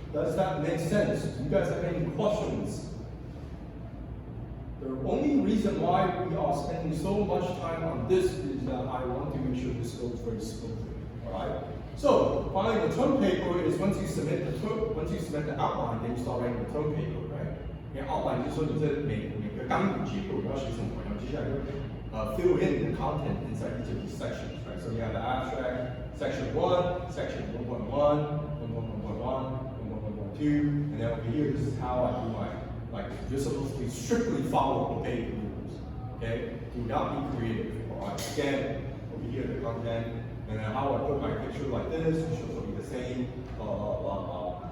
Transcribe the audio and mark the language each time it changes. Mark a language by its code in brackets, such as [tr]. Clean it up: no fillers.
[en] Does that make sense? Do you guys have any questions? The only reason why we are spending so much time on this is that I want to make sure this goes very smoothly. All right? So finally, the term paper is once you submit the outline, then you start writing the term paper, right? [zh] 因为 outline 就是说你这每个纲领结构你要写什么，然后接下来就 [en] fill in the content inside each of these sections, right? So you have the abstract, section 1, section 1.1, 1.1, 1.1, 1.2, and then over here, this is how I do my, you're supposed to strictly follow the paper rules, okay? Do not be creative, all right? Again, over here, the content, and then how I put my picture like this, which will be the same, blah, blah, blah, blah.